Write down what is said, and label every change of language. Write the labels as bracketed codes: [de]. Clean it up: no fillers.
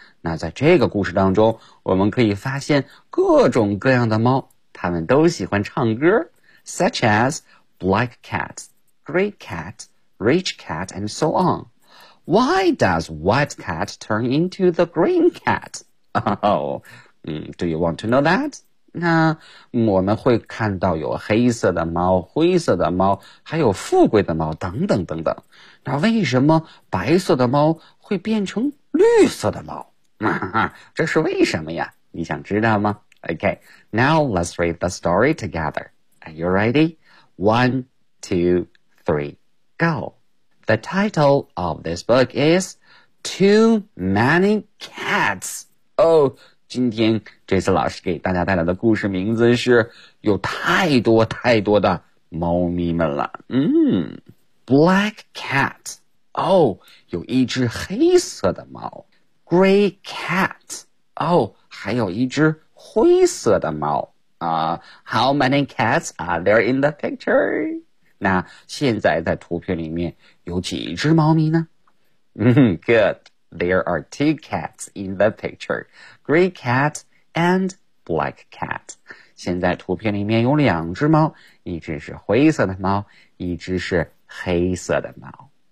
[zh] 那在这个故事当中，我们可以发现各种各样的猫，它们都喜欢唱歌， [en] such as,Black cat, gray cat, rich cat, and so on. Why does white cat turn into the green cat? Oh, do you want to know that? [zh] 那我们会看到有黑色的猫、灰色的猫、还有富贵的猫等等等等。那为什么白色的猫会变成绿色的猫？这是为什么呀？你想知道吗？ [en] Okay, now let's read the story together. Are you ready? 1, 2, 3, go. The title of this book is Too Many Cats. [zh] Oh, 今天这次老师给大家带来的故事名字是有太多太多的猫咪们了。 [en] Black cat. [zh] Oh, 有一只黑色的猫。 [en] Gray cat. [zh] Oh, 还有一只灰色的猫。 [en] How many cats are there in the picture? [zh] 那现在在图片里面有几只猫咪呢？ [en] Good. There are two cats in the picture. Gray cat and black cat. [zh] 现在图片里面有两只猫，一只是灰色的猫，一只是黑色的猫。